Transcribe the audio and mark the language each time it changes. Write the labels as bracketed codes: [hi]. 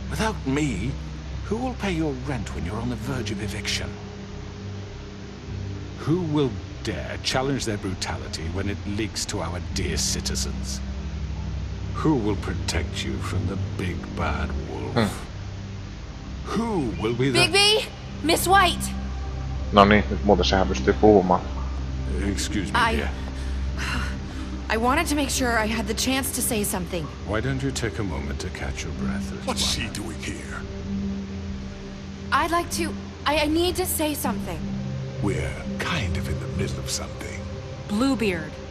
[en] Without me, who will pay your rent when you're on the verge of eviction? Who will dare challenge their brutality when it leaks to our dear citizens? Who will protect you from the big bad wolf? Who will be the... Bigby! Miss White! [fi] No niin, nyt muuten sehän pystyy puhumaan. [en] Excuse me, dear. I wanted to make sure I had the chance to say something. Why don't you take a moment to catch your breath as What's well? she doing here? I'd like to... I need to say something. We're kind of in the middle of something. Bluebeard.